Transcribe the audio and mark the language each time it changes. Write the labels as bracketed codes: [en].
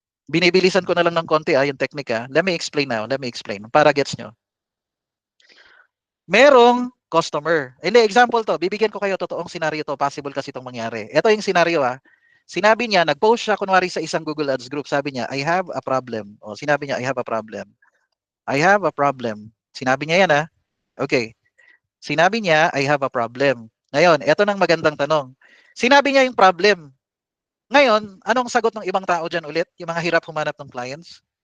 [tl] Binibilisan ko na lang ng konti yung technique [en] Let me explain now. Let me explain. [tl] Para gets nyo. Merong customer. Hindi, example to. Bibigyan ko kayo totoong scenario to. Possible kasi itong mangyari. Ito yung scenario Sinabi niya, nag-post siya kunwari sa isang Google Ads group. Sabi niya, [en] I have a problem. [tl] Sinabi niya, [en] I have a problem. I have a problem. [tl] Sinabi niya yan Okay. Sinabi niya, [en] I have a problem. [tl] Ngayon, ito nang magandang tanong. Sinabi niya yung problem. Ngayon, anong sagot ng ibang tao dyan ulit? Yung mga hirap humanap ng clients?